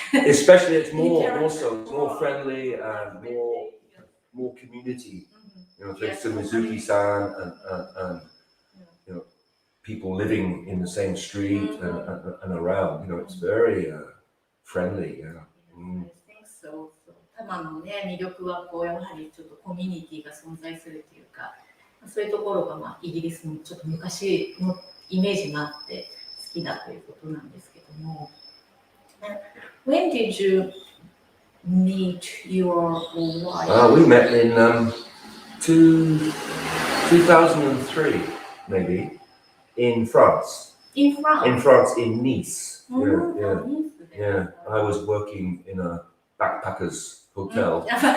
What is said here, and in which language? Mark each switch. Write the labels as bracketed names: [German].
[English] Especially it's more friendly and more community. You know, thanks to Mizuki-san and you know, people living in the same street and around. You know, it's very friendly. Yeah. I think so. [Japanese] 多摩のね、魅力はこうやはりちょっとコミュニティが存在するというか、そういうところがイギリスのちょっと昔のイメージがあって好きだということなんですけども。 [English] When did you meet your wife? We met in 2003, maybe, in France. In France? In France, in Nice. Nice. Yeah, I was working in a backpackers hotel.